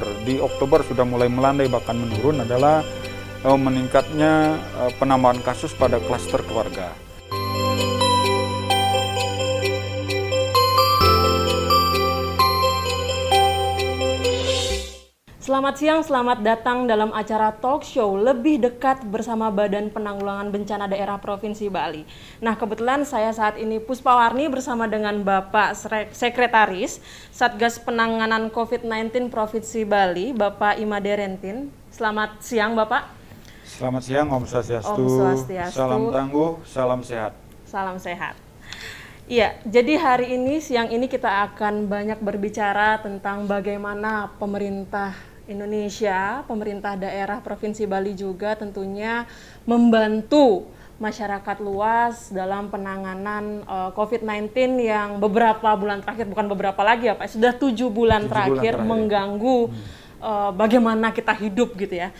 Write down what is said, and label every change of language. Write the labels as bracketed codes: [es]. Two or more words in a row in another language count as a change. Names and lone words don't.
[id] Di Oktober sudah mulai melandai bahkan menurun adalah meningkatnya penambahan kasus pada klaster keluarga. Selamat siang, selamat datang dalam acara talk show lebih dekat bersama Badan Penanggulangan Bencana Daerah Provinsi Bali. Nah, kebetulan saya saat ini Puspawarni bersama dengan Bapak Sekretaris Satgas Penanganan COVID-19 Provinsi Bali, Bapak Imade Rentin. Selamat siang, Bapak. Selamat siang, [sa] Om Swastiastu. Om Swastiastu. [id] Salam tangguh, salam sehat. Salam sehat. Iya, jadi hari ini, siang ini kita akan banyak berbicara tentang bagaimana pemerintah Indonesia, pemerintah daerah Provinsi Bali juga tentunya membantu masyarakat luas dalam penanganan COVID-19 yang beberapa bulan terakhir, bukan beberapa lagi ya Pak, sudah 7 bulan terakhir mengganggu bagaimana kita hidup gitu ya.